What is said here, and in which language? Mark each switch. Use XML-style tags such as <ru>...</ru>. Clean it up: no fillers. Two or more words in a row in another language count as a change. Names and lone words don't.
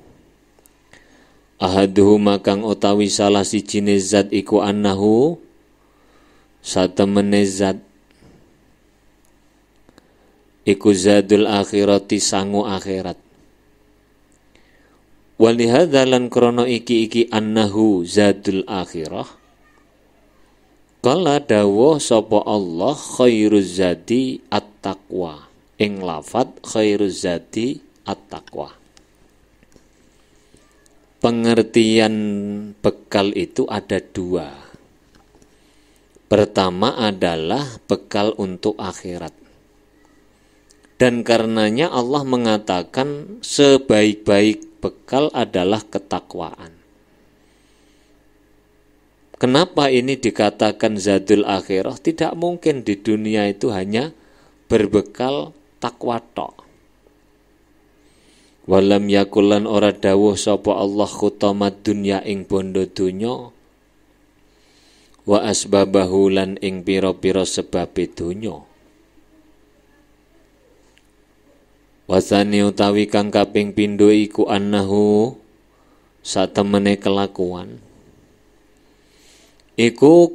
<jv>Ahaduhuma kang utawi salah sijine zat iku annahu satemene zat iku</jv> <ar>زاد الآخرة</ar> <jv>sangu akhirat. Walihadza lan krono iki</jv> <ar>أنه زاد الآخرة,</ar> <jv>kala dawuh sapa Allah</jv> <ar>خير الزاد التقوى,</ar> <jv>ing lafadz</jv> <ar>خير الزاد التقوى.</ar> <id>Pengertian bekal itu ada dua. Pertama adalah bekal untuk akhirat. Dan karenanya Allah mengatakan sebaik-baik bekal adalah ketakwaan. Kenapa ini dikatakan zadul akhirah? Tidak mungkin di dunia itu hanya berbekal takwa tok.</id> <ar>ولم يقل</ar> <jv>ora dawuh sapa Allah</jv> <ar>حطام الدنيا</ar> <jv>ing bondo dunya</jv> <ar>وأسبابه</ar> <jv>lan ing pira-pira sebabe dunya. Wasani utawi kang kaping pindho iku annahu satemene kelakuan iku</jv>